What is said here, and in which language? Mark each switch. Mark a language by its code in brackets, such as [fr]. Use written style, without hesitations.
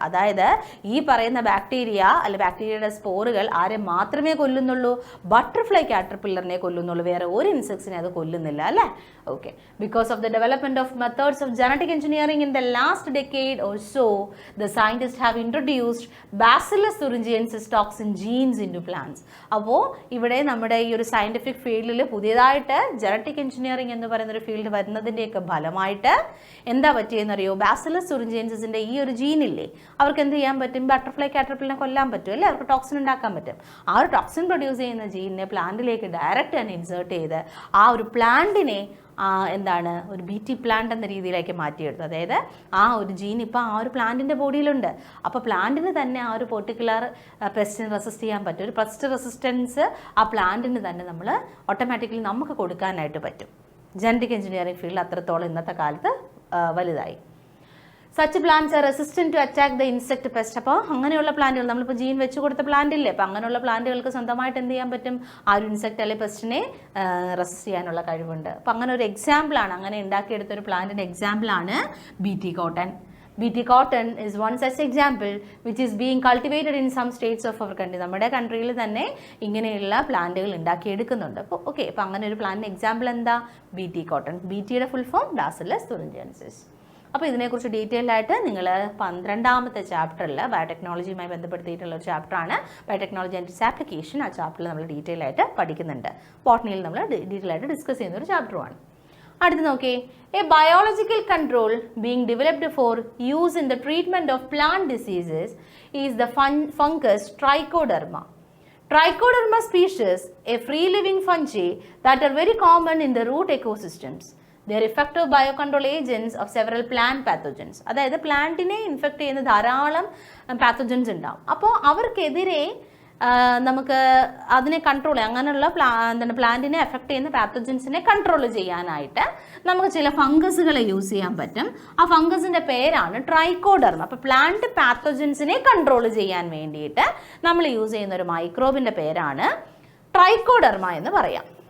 [ml] അതായത് ഈ പറയുന്ന ബാക്ടീരിയ അല്ലെ ബാക്ടീരിയയുടെ സ്പോറുകൾ ആരെ മാത്രമേ കൊല്ലുന്നുള്ളൂ, ബട്ടർഫ്ലൈ കാറ്റർപില്ലറിനെ കൊല്ലുന്നുള്ളൂ, വേറെ ഒരു ഇൻസെക്ട്സിനെ അത് കൊല്ലുന്നില്ല അല്ലേ. [en] Okay, because of the development of methods of genetic engineering in the last decade or so, the scientists have introduced Bacillus thuringiensis toxin genes into plants. [ml] അപ്പോൾ ഇവിടെ നമ്മുടെ ഈ ഒരു സയന്റിഫിക് ഫീൽഡിൽ പുതിയതായിട്ട് ജനറ്റിക് എഞ്ചിനീയറിംഗ് എന്ന് പറയുന്ന ഒരു ഫീൽഡ് വരുന്നതിൻ്റെയൊക്കെ ഫലമായിട്ട് എന്താ പറ്റിയെന്നറിയോ, ബാസിലസ് തുറിഞ്ചിയൻസിൻ്റെ ഈ ഒരു ജീനില്ലേ, അവർക്ക് എന്ത് ചെയ്യാൻ പറ്റും, ബട്ടർഫ്ലൈ കാറ്റർപില്ലറിനെ കൊല്ലാൻ പറ്റും അല്ലേ, അവർക്ക് ടോക്സിൻ ഉണ്ടാക്കാൻ പറ്റും. ആ ഒരു ടോക്സിൻ പ്രൊഡ്യൂസ് ചെയ്യുന്ന ജീനിനെ പ്ലാന്റിലേക്ക് ഡയറക്റ്റ് തന്നെ ഇൻസേർട്ട് ചെയ്ത് ആ ഒരു പ്ലാന്റിനെ എന്താണ് ഒരു BT പ്ലാന്റ് എന്ന രീതിയിലേക്ക് മാറ്റിയെടുത്തു. അതായത് ആ ഒരു ജീൻ ഇപ്പോൾ ആ ഒരു പ്ലാന്റിൻ്റെ ബോഡിയിലുണ്ട്. അപ്പോൾ പ്ലാന്റിന് തന്നെ ആ ഒരു പെർട്ടിക്കുലർ പെസ്റ്റിന് റെസിസ്റ്റ് ചെയ്യാൻ പറ്റും. ഒരു പെസ്റ്റ് റെസിസ്റ്റൻസ് ആ പ്ലാന്റിന് തന്നെ നമ്മൾ ഓട്ടോമാറ്റിക്കലി നമുക്ക് കൊടുക്കാനായിട്ട് പറ്റും. ജനറ്റിക് എഞ്ചിനീയറിംഗ് ഫീൽഡ് അത്രത്തോളം ഇന്നത്തെ കാലത്ത് വലുതായി. [en] Such plants are resistant to attack the insect pest. [ml] അപ്പോൾ അങ്ങനെയുള്ള പ്ലാന്റുകൾ, നമ്മളിപ്പോൾ ജീൻ വെച്ച് കൊടുത്ത പ്ലാന്റ് ഇല്ലേ, അപ്പോൾ അങ്ങനെയുള്ള പ്ലാന്റുകൾക്ക് സ്വന്തമായിട്ട് എന്ത് ചെയ്യാൻ പറ്റും, ആ ഒരു ഇൻസെക്റ്റ് അല്ലെങ്കിൽ പെസ്റ്റിനെ റെസിസ്റ്റ് ചെയ്യാനുള്ള കഴിവുണ്ട്. അപ്പോൾ അങ്ങനെ ഒരു എക്സാമ്പിളാണ്, അങ്ങനെ ഉണ്ടാക്കിയെടുത്തൊരു പ്ലാന്റിൻ്റെ എക്സാമ്പിളാണ് BT cotton. [en] BT cotton is one such example which is being cultivated in some states of our country. [ml] നമ്മുടെ കൺട്രിയിൽ തന്നെ ഇങ്ങനെയുള്ള പ്ലാന്റുകൾ ഉണ്ടാക്കിയെടുക്കുന്നുണ്ട്. അപ്പോൾ ഓക്കെ, അപ്പോൾ അങ്ങനെ ഒരു പ്ലാന്റിൻ്റെ എക്സാമ്പിൾ എന്താ, BT cotton. BTയുടെ full form bacillus thuringiensis. അപ്പോൾ ഇതിനെക്കുറിച്ച് ഡീറ്റെയിൽ ആയിട്ട് നിങ്ങൾ 12ാമത്തെ ചാപ്റ്ററിൽ ബയോടെക്നോളജിയുമായി ബന്ധപ്പെടുത്തിയിട്ടുള്ള ഒരു ചാപ്റ്ററാണ് ബയോടെക്നോളജി ആൻഡ് ഇറ്റ്സ് ആപ്ലിക്കേഷൻ. ആ ചാപ്റ്ററിൽ നമ്മൾ ഡീറ്റെയിൽ ആയിട്ട് പഠിക്കുന്നുണ്ട്. ബോട്ടണിയിൽ നമ്മൾ ഡീറ്റെയിൽ ആയിട്ട് ഡിസ്കസ് ചെയ്യുന്ന ഒരു ചാപ്റ്ററുമാണ്. അടുത്ത് നോക്കി, [en] A biological control being developed for use in the treatment of plant diseases is the fungus Trichoderma. Trichoderma species, a free-living fungi that are very common in the root ecosystems. They are effective biocontrol agents of several plant pathogens. [ml] അതായത് പ്ലാന്റിനെ infect ചെയ്യുന്ന ധാരാളം pathogens ഉണ്ടാവും. അപ്പോൾ അവർക്കെതിരെ നമുക്ക് അതിനെ control ചെയ്യാം, അങ്ങനെയുള്ള പ്ലാന്റിനെ എഫക്റ്റ് ചെയ്യുന്ന പാത്തോജൻസിനെ കൺട്രോൾ ചെയ്യാനായിട്ട് നമുക്ക് ചില ഫംഗസുകളെ യൂസ് ചെയ്യാൻ പറ്റും. ആ ഫംഗസിൻ്റെ പേരാണ് ട്രൈക്കോഡെർമ. അപ്പോൾ പ്ലാന്റ് പാത്തോജൻസിനെ കൺട്രോൾ ചെയ്യാൻ വേണ്ടിയിട്ട് നമ്മൾ യൂസ് ചെയ്യുന്ന ഒരു മൈക്രോബിൻ്റെ പേരാണ് ട്രൈക്കോഡെർമ എന്ന് പറയാം.